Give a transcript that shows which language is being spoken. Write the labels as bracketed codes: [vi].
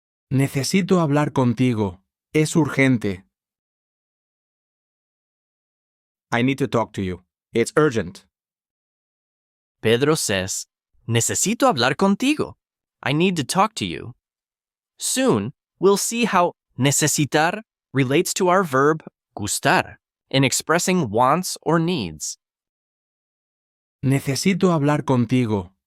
[es] Necesito hablar contigo. Es urgente. [en] I need to talk to you. It's urgent. Pedro says, [es] Necesito hablar contigo. [en] I need to talk to you. Soon, we'll see how necesitar relates to our verb gustar in expressing wants or needs. [es] Necesito hablar contigo.